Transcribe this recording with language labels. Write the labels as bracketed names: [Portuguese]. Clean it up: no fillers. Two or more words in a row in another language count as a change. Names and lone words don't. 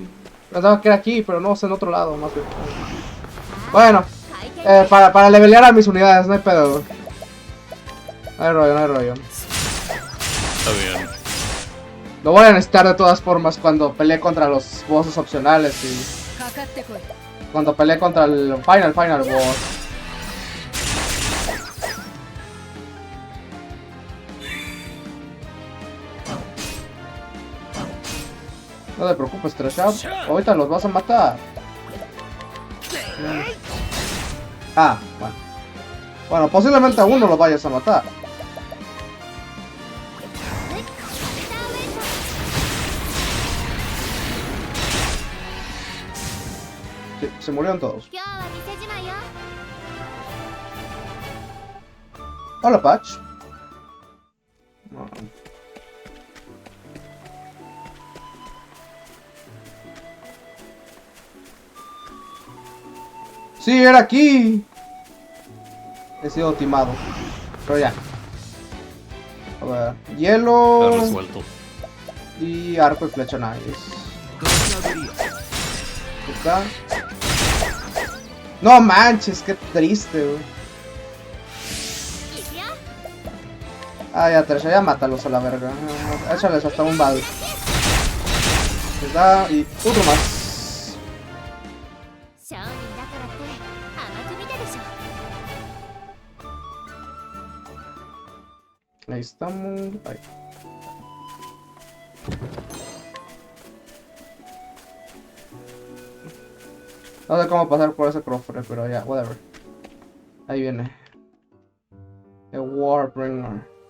[Spanish] Pensaba que era aquí, pero no, es en otro lado, más bien. Bueno, [Japanese] 回転 [Spanish] para levelear a mis unidades, no hay pedo. No hay rollo, no hay rollo. Está bien. Lo voy a necesitar de todas formas cuando peleé contra los bosses opcionales y [Japanese] かかってこい [Spanish] cuando peleé contra el [English] final boss. [Spanish] No te preocupes, Tresha. Ahorita los vas a matar. Ah, bueno. Bueno, posiblemente a uno lo vayas a matar. Sí, se murieron todos. [Japanese] 今日は店じまいよ [Spanish] Hola, Patch. Sí, era aquí. He sido timado. Pero ya. A ver, Está hielo. resuelto. Y arco y flecha, nice. [Japanese] 土砂降りよ [Spanish] Acá. No manches, qué triste, güey. [Japanese] いくよ [Spanish] Ah, ya, Tresha, ya mátalos a la verga. Échales hasta un bal. Les da y otro más. [Japanese] 商人だからって甘く見たでしょ [Spanish] Ahí estamos. Ahí. No sé cómo pasar por ese cofre, pero ya, whatever. Ahí viene. El Warbringer.